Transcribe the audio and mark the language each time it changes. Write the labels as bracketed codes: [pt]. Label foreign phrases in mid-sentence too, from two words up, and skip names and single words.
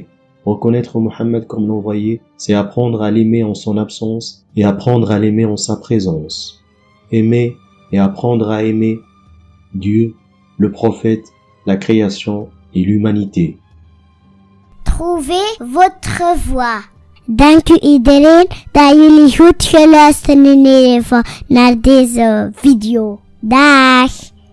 [fr] Reconnaître Mohammed comme l'envoyé, c'est apprendre à l'aimer en son absence et apprendre à l'aimer en sa présence. Aimer et apprendre à aimer Dieu, le prophète, la création et l'humanité. Trouvez votre voie. [nl] Dank u iedereen dat jullie goed geluisterd hebben naar deze video. Dag!